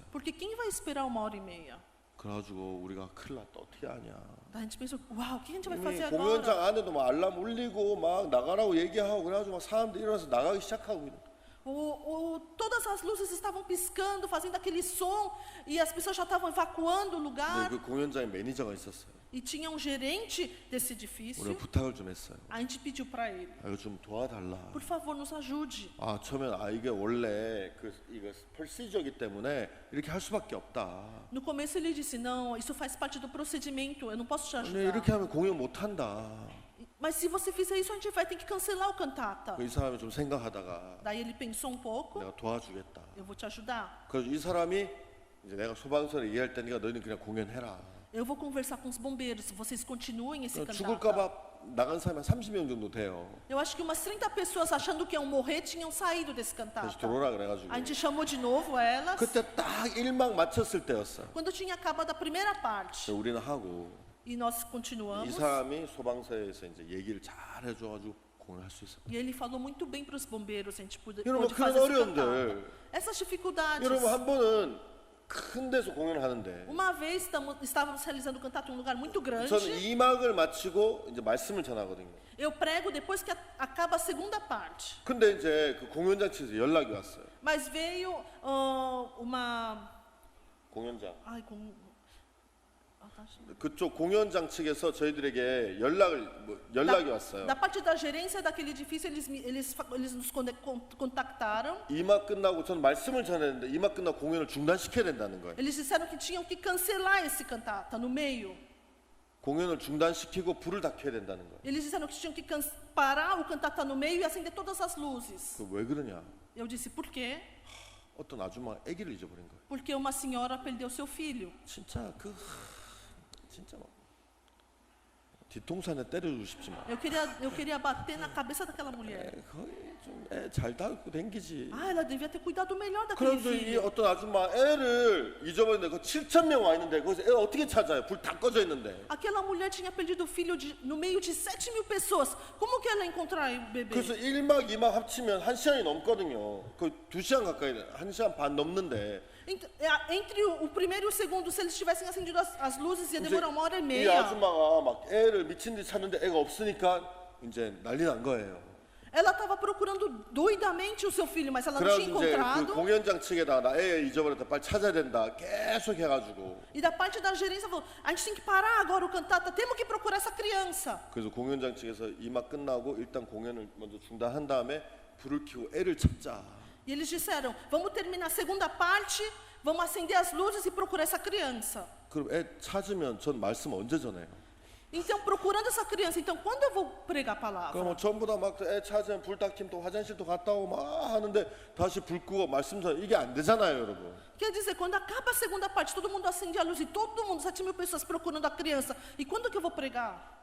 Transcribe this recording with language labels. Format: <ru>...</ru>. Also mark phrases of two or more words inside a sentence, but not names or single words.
<pt>Porque quem vai esperar 1h30?</pt> <ko>그래가지고 우리가 큰일 났다 어떻게 하냐.</ko> <pt>Daí a gente pensou, uau, o que a gente vai</pt> <ko>이미</ko> <pt>fazer</pt> <ko>공연장</ko> <pt>agora?</pt> <ko>안에도 막 알람 울리고 막 나가라고 얘기하고 그래가지고 막 사람들이 일어나서 나가기 시작하고 있는.</ko> <pt>Todas as luzes estavam piscando, fazendo aquele som, e as pessoas já estavam evacuando o</pt> <ko>근데</ko> <pt>lugar.</pt> <ko>그 공연장에 매니저가 있었어요.</ko> <pt>E tinha um gerente desse edifício.</pt> <ko>우리가 부탁을 좀 했어요.</ko> <pt>A gente pediu para ele,</pt> <ko>이거 좀 도와달라.</ko> <pt>por favor, nos ajude.</pt> <ko>아 처음엔 이게 원래 이거 프로시저이기 때문에 이렇게 할 수밖에 없다.</ko> <pt>No começo ele disse, não, isso faz parte do procedimento, eu não posso te</pt> <ko>근데</ko> <pt>ajudar.</pt> <ko>이렇게 하면 공연 못 한다.</ko> <pt>Mas se você fizer isso, a gente vai ter que cancelar o cantata.</pt> <ko>이 사람이 좀 생각하다가</ko> <pt>Daí ele pensou um pouco,</pt> <ko>내가 도와주겠다.</ko> <pt>eu vou te ajudar.</pt> <ko>그래서 이 사람이 이제 내가 소방서를 얘기할 테니까 너희는 그냥 공연해라.</ko> <pt>Eu vou conversar com os bombeiros, vocês continuem esse cantata.</pt> <ko>죽을까봐 나간 사람이 한 30명 정도 돼요.</ko> <pt>Eu acho que umas 30 pessoas achando que iam morrer tinham saído desse</pt> <ko>다시</ko> <pt>cantata.</pt> <ko>들어오라 그래가지고</ko> <pt>A gente chamou de novo elas.</pt> <ko>그때 딱 1막 마쳤을 때였어요.</ko> <pt>Quando tinha acabado a primeira parte.</pt> <ko>그래서 우리는 하고</ko> <pt>E nós</pt> <ko>이</ko> <pt>continuamos.</pt> <ko>사람이 소방서에서 이제 얘기를 잘 해줘가지고 공연할 수 있어요.</ko> <pt>E ele falou muito bem para os bombeiros, a gente pôde</pt> <ko>여러분</ko> <pt>fazer</pt> <ko>그런</ko> <pt>esse cantata.</pt> <ko>어려움들</ko> <pt>Essas dificuldades.</pt> <ko>여러분 한 번은 큰 데서 공연하는데</ko> <pt>Uma vez estávamos realizando o cantata em um lugar muito grande.</pt> <ko>저는 2막을 마치고 이제 말씀을 전하거든요.</ko> <pt>Eu prego depois que acaba a segunda parte.</pt> <ko>근데 이제 그 공연장 측에서 연락이 왔어요.</ko> <pt>Mas veio uma...</pt> <ko>공연장</ko> <pt>Ai,</pt> <ko>그쪽 공연장 측에서 저희들에게 연락이 왔어요.</ko> <pt>Da parte da gerência daquele edifício, eles nos contactaram.</pt> <ko>2막 끝나고 전 말씀을 전했는데 2막 끝나고 공연을 중단시켜야 된다는 거예요.</ko> <pt>Eles disseram que tinham que cancelar esse cantata no meio.</pt> <ko>공연을 중단시키고 불을 다 켜야 된다는 거예요.</ko> <pt>Eles disseram que tinham que parar o cantata no meio e acender todas as luzes.</pt> <ko>그 왜 그러냐?</ko> <pt>Eu disse, por quê?</pt> <ko>어떤 아줌마가 아기를 잊어버린 거예요.</ko> <pt>Porque uma senhora perdeu seu filho.</pt> <ko>진짜 진짜 막 뒤통수에 때려주고 싶지만</ko> <pt>Eu queria bater na cabeça daquela mulher.</pt> <ko>거의 좀 애 잘 다루고 댕기지.</ko> <pt>Ela devia ter cuidado melhor daquele</pt> <ko>그런데 이</ko> <pt>filho.</pt> <ko>어떤 아줌마 애를 잊어버렸는데 그 7,000명 와 있는데 거기서 애 어떻게 찾아요? 불 다 꺼져 있는데.</ko> <pt>Aquela mulher tinha perdido o filho no meio de 7.000 pessoas. Como que ela ia encontrar o bebê?</pt> <ko>그래서 1막 2막 합치면 1시간이 넘거든요. 그 2시간 가까이 1시간 반 넘는데</ko> <pt>Entre o primeiro e o segundo, se eles tivessem acendido as luzes, ia</pt> <ko>이제</ko> <pt>demorar 1h30.</pt> <ko>이 아줌마가 막 애를 미친 듯이 찾는데 애가 없으니까 이제 난리 난 거예요.</ko> <pt>Ela estava procurando doidamente o seu filho, mas ela não tinha</pt> <ko>그래서 이제 그</ko> <pt>encontrado.</pt> <ko>공연장 측에다 나 애 잊어버렸다 빨리 찾아야 된다 계속 해가지고</ko> <pt>E da parte da gerência falou: a gente tem que parar agora o cantata, temos que procurar essa criança.</pt> <ko>그래서 공연장 측에서 2막 끝나고 일단 공연을 먼저 중단한 다음에 불을 켜고 애를 찾자.</ko> <pt>E eles disseram: vamos terminar a segunda parte, vamos acender as luzes e procurar essa criança.</pt> <ko>그럼 애 찾으면 전 말씀 언제 전해요?</ko> <pt>Então, procurando essa criança, então quando eu vou pregar a palavra?</pt> <ko>그럼 뭐 전부 다 막 애 찾으면 불 다 켜면 또 화장실도 갔다 오고 막 하는데 다시 불 끄고 말씀 전해 이게 안 되잖아요, 여러분.</ko> <pt>Quer dizer, quando acaba a segunda parte, todo mundo acende a luz e todo mundo, 7.000 pessoas procurando a criança. E quando que eu vou pregar?</pt>